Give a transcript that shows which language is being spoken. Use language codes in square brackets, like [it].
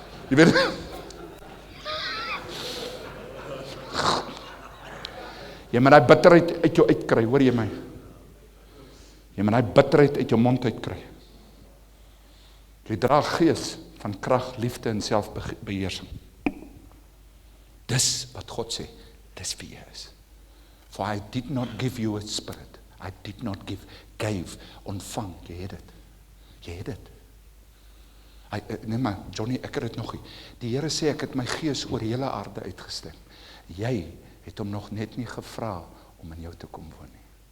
[af] Jy weet, jy moet daai bitterheid uit jou uitkry, hoor jy my? Jy moet daai bitterheid uit jou mond uitkry. Jy dra gees van krag, liefde en selfbeheersing. Dis wat God sê, dis wie jy is. [en] For I did not give you a spirit. I did not gave, [af] ontvang, jy het dit. Jy het dit. Nee maar, Johnny, ek het dit nog nie. Die Here sê, ek het my gees oor hele aarde uitgestem. Jy het hom nog net nie gevra om in jou te kom woon nie.